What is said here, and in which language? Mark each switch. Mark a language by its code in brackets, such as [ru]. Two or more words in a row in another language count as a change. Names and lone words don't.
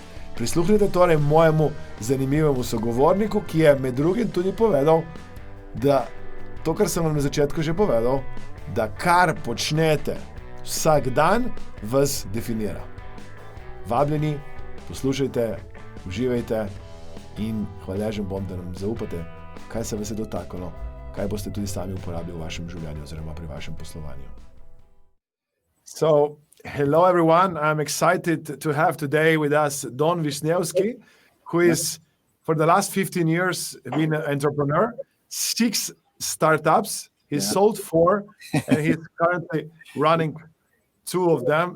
[sl] Prisluhnite torej mojemu zanimivemu sogovorniku, ki je med drugim tudi povedal, da to, kar sem vam na začetku že povedal, da kar počnete vsak dan, vas definira. Vabljeni, poslušajte, uživajte in hvaležen bom, da nam zaupate, kaj se vas je dotaknilo, kaj boste tudi sami uporabili v vašem življenju oziroma pri vašem poslovanju. [en] So, hello everyone. I'm excited to have today with us Don Wisniewski, who is for the last 15 years been an entrepreneur, 6 startups. He's sold 4 and he's currently running 2 of them.